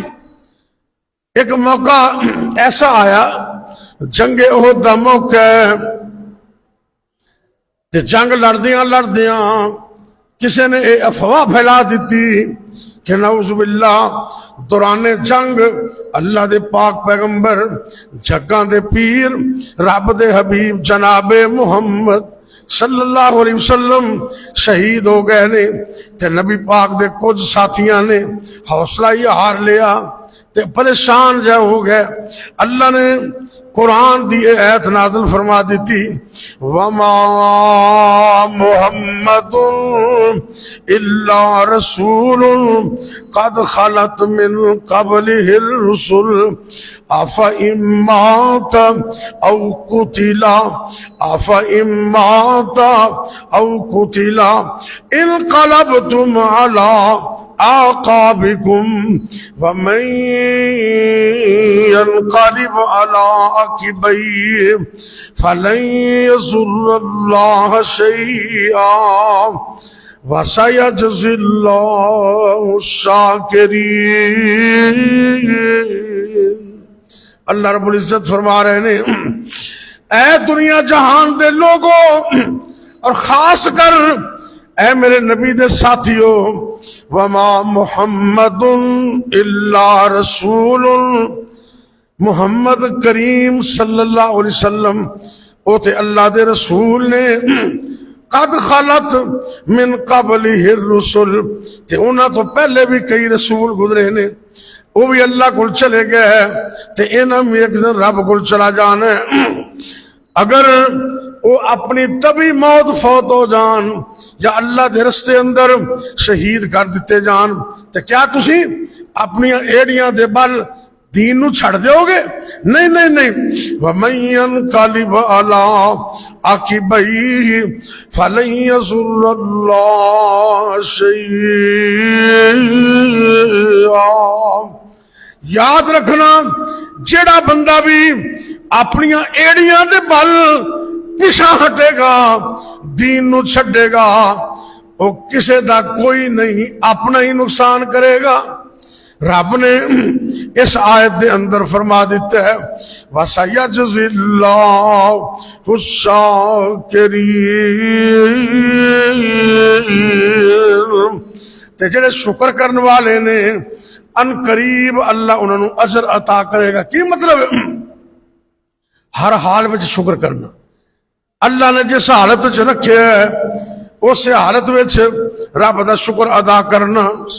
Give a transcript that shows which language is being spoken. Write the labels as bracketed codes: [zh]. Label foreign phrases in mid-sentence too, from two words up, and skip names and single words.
[pa] ایک موقع ایسا آیا، جنگ احد دا موقع ہے، تے جنگ لڑدیاں کسی نے افواہ پھیلا دیتی کہ نعوذ باللہ دوران جنگ اللہ دے پاک پیغمبر جگاں دے پیر رب دے حبیب جناب محمد [ar] صلی اللہ علیہ وسلم [pa] شہید ہو گئے نے. تے نبی پاک دے کچھ ساتھیاں نے حوصلہ ہی ہار لیا تے پریشان جا ہو گئے. اللہ نے قرآن دی آیت نازل فرما دیتی، [ar] وما محمد الا رسول قد خلت من قبله الرسل افإن مات او قتل انقلبتم على اعقابكم ومن ينقلب على عقبيه فلن يضر الله شيئا وَسَيَجْزِي اللَّهُ الشَّاكِرِينَ. اللہ رب العزت [pa] فرما رہے ہیں اے دنیا جہان دے لوگوں اور خاص کر اے میرے نبی دے ساتھیو، [ar] وما محمد الا رسول، [pa] محمد کریم [ar] صلی اللہ علیہ وسلم [pa] او تے اللہ دے رسول نے، [ar] قد خلت من قبلہ الرسل، [pa] تے انہاں تو پہلے بھی کئی رسول گزرے نے، [ur] وہ بھی اللہ کو چلے گئے [pa] تے انہاں بھی ایک دن رب کو چلا جانا ہے۔ اگر وہ اپنی طبی موت فوت ہو جان یا اللہ دے رستے اندر شہید کر دیتے جان تے کیا تسی اپنی ایڑیاں دے بل دین نو چھڑ دیو گے؟ نہیں نہیں نہیں۔ [ar] وَمَن يَنْقَلِبْ عَلَىٰ عَقِبَيْهِ فَلَن يَضُرَّ اللَّهَ شَيْئًا۔ [pa] یاد رکھنا، جیڑا بندہ بھی اپنی ایڑیاں دے بل پیچھا ہٹے گا، دین نو چھڈے گا، وہ کسے دا کوئی نہیں، اپنا ہی نقصان کرے گا۔ رب نے اس آیت دے اندر فرما دیتا ہے [ar] وَسَيَجْزِي اللَّهُ الشَّاكِرِينَ، [pa] تے جڑے شکر کرنے والے نے ان قریب اللہ انہوں نے اجر عطا کرے گا۔ کی مطلب ہے؟ [ur] ہر حال میں شکر کرنا، اللہ نے جس حالت وچ رکھے ہے اس حالت وچ رب دا شکر ادا کرنا۔